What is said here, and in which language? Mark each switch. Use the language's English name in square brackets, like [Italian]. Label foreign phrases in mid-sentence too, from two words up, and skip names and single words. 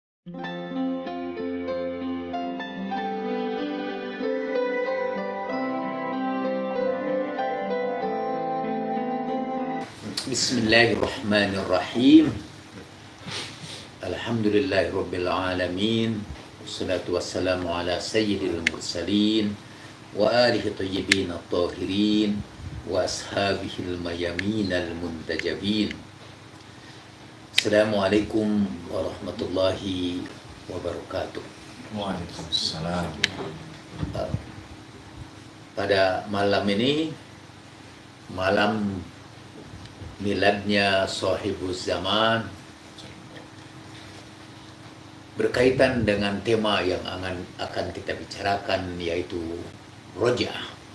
[Arabic] بسم الله الرحمن الرحيم. الحمد لله رب العالمين. والصلاة والسلام على سيد المرسلين وعلى آله الطيبين الطاهرين وأصحابه الميامين المنتجبين. السلام عليكم ورحمة الله وبركاته. وعليكم السلام. [Indonesian] Pada malam ini, malam miladnya Shahibuz Zaman, berkaitan dengan tema yang akan kita bicarakan, yaitu Roja'ah.